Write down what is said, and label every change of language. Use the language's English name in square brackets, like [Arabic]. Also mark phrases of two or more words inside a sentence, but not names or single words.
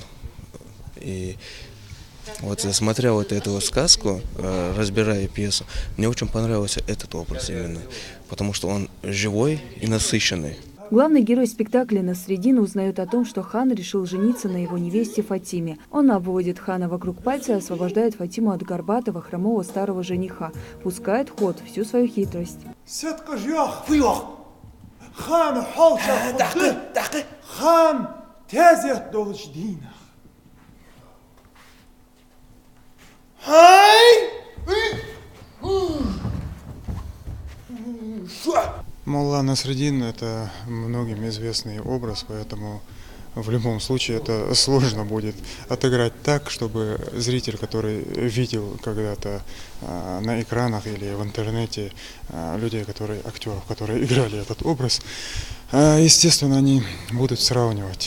[Russian] И вот я смотрел вот эту сказку, разбирая пьесу, мне очень понравился этот образ именно, потому что он живой и насыщенный. Главный герой спектакля Насреддин узнает о том, что хан решил жениться на его невесте Фатиме. Он обводит хана вокруг пальца и освобождает Фатиму от горбатого, хромого старого жениха. Пускает в ход всю свою хитрость. хан холча хан тезет долждина. Молла Насреддин – это многим известный образ, поэтому в любом случае это сложно будет отыграть так, чтобы зритель, который видел когда-то на экранах или в интернете актеров, которые играли этот образ, естественно, они будут сравнивать.